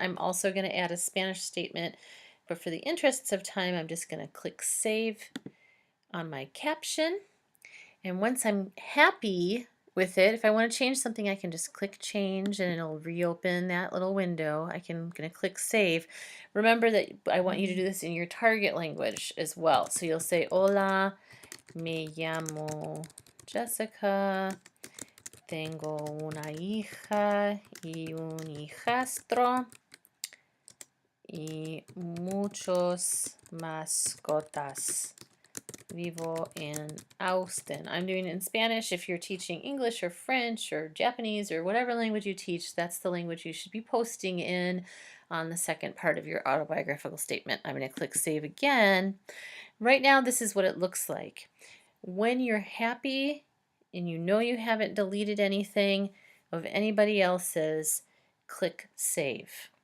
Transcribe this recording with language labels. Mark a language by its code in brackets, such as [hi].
[en] I'm also going to add a Spanish statement, but for the interests of time, I'm just going to click save on my caption. And once I'm happy with it, if I want to change something, I can just click change and it'll reopen that little window. I'm going to click save. Remember that I want you to do this in your target language as well. So you'll say, [es] hola, me llamo Jessica, tengo una hija y un hijastro y muchos mascotas. Vivo [en] in Austin. I'm doing it in Spanish. If you're teaching English or French or Japanese or whatever language you teach, that's the language you should be posting in on the second part of your autobiographical statement. I'm going to click save again. Right now, this is what it looks like. When you're happy and you know you haven't deleted anything of anybody else's, click save.